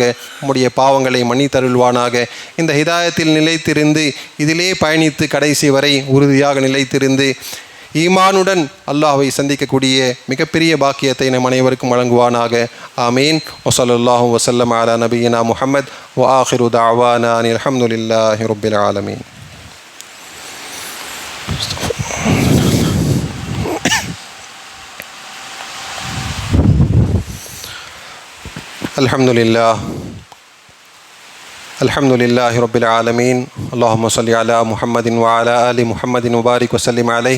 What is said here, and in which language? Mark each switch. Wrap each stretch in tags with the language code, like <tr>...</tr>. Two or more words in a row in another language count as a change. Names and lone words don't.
<ta>நம்முடைய பாவங்களை மன்னித்தருள்வானாக. இந்த ஹிதாயத்தில் நிலைத்திருந்து இதிலே பயணித்து கடைசி வரை உறுதியாக நிலைத்திருந்து ஈமானுடன் அல்லாஹ்வை சந்திக்கக்கூடிய மிகப்பெரிய பாக்கியத்தை நம் அனைவருக்கும் வழங்குவானாக. ஆமீன்.</ta> <ar>وصلى الله وسلم على نبينا محمد وآخر دعوانا أن الحمد لله رب العالمين. الحمد لله رب العالمين. اللهم صل على محمد وعلى آل محمد وبارك وسلم عليه.</ar>